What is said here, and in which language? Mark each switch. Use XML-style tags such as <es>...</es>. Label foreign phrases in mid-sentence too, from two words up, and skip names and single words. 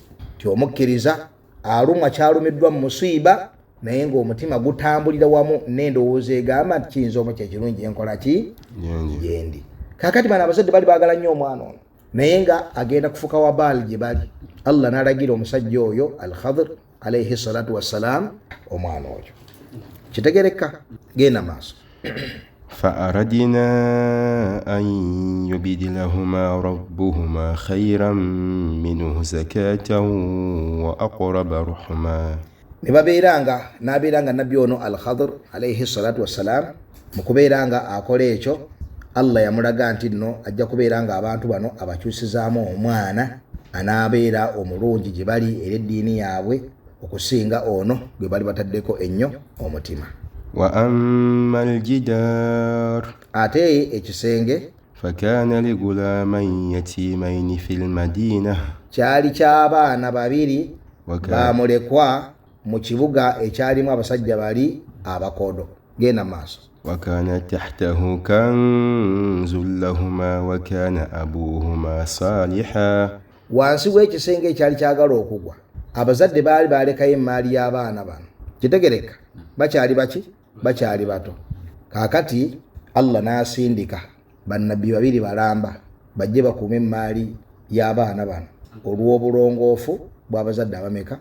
<lg>Ti omukkiriza alumwa kyalumiddwa mu musiiba naye ng'omutima gutambulira wamu n'endowooza egamba nti kiyinza oba kyekirungi enkola ki gyendi. Kaakati bano abazadde bali baagala nnyo omwana ono naye nga agenda kufuka wabaali gye bali. Allah n'alagira omusajja oyo Al-Khadr</lg> <ar>عليه الصلاة والسلام</ar> <lg>omwana oyo. Kitegereka? Genda maaso.</lg> <ar>فأردنا أن يبدلهما ربهما خيرا منه زكاة وأقرب رحما.</ar> <lg>Nabeeranga nabbi ono Al-Khadr</lg> <ar>عليه الصلاة والسلام</ar> <lg>mu kubeera nga akola ekyo Allah yamulaga nti nno ajja kubeera nga abantu bano abakyusizaamu omwana anaabeera omulungi gye bali era eddiini yaabwe okusinga ono gwe bali bataddeko ennyo omutima.</lg> <ar>وأما الجدار</ar> <lg>ate ekisenge</lg> <ar>فكان لغلامين يتيمين في المدينة</ar> <lg>kyali ky'abaana babiri baamulekwa mu kibuga ekyalimu abasajja bali abakodo. Genda maaso.</lg> <ar>وكان تحته كنز لهما وكان أبوهما صالحا.</ar> <lg>Wansi w'ekisenge ekyali kyagala okugwa abazadde baali balekayo emmaali y'abaana bano. Kitegereka? Bakyali baki? Bakyali bato. Kaakati Allah n'asindika bannabbi babiri balamba bajje bakuume emmaali y'abaana bano olw'obulongoofu bw'abazadde abameka?</lg>